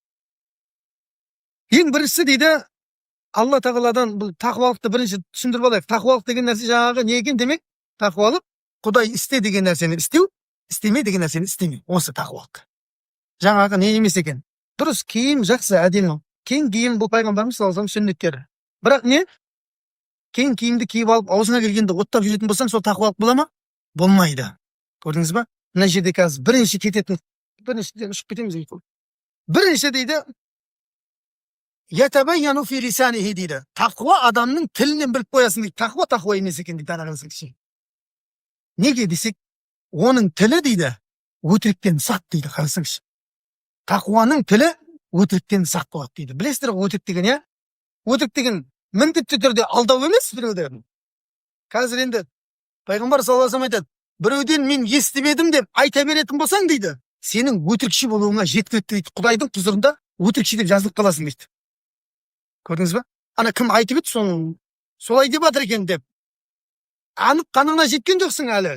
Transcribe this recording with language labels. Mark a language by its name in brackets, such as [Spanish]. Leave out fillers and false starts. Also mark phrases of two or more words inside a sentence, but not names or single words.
[Kazakh] Ең біріншісі дейді, Алла тағаладан бұл тақуалықты бірінші түсіндіріп алайық. Тақуалық деген нәрсе жаңағы не екен демек? Тақуалық Құдай істе деген нәрсені істеу, істеме деген нәрсені істеме. Осы тақуалық. Жаңағы не емес екен? Дұрыс киім жақсы, әдемі. Кең киім бұл пайғамбарымыз [Arabic] صلى الله عليه وسلم [Kazakh] сүннеттері. Бірақ не? Кең киімді киіп алып, аузына келгенде оттап жүретін болсаң, сол тақуалық бола ма? Болмайды. Көрдіңіз ба? Мына жерде қазір бірінші кететін, біріншіден ұшып кетеміз дейді. Бірінші дейді, [Arabic] يتبين في لسانه [Kazakh] дейді. Тақуа адамның тілінен біліп қоясың дейді. Тақуа емес екен дейді. Танығыңыз. Неге десек, оның тілі дейді, өтіріктен сақ дейді. Қарасаңызшы. Тақуаның тілі өтіріктен сақ болады дейді. Білесіздер ғой өтірік деген, я? Өтірік деген міндетті түрде алдау емес біреуден. Қазір енді пайғамбар [Arabic] صلى الله عليه وسلم [Kazakh] айтады, біреуден мен естімедім деп айта беретін болсаң дейді, сенің өтірікші болуыңа жеткілікті дейді. Құдайдың құзырында өтірікші деп жазылып қаласың дейді. Көрдіңіз ба? Ана кім айтып еді, солай деп жатыр екен деп. Анық қанығына жеткен жоқсың әлі.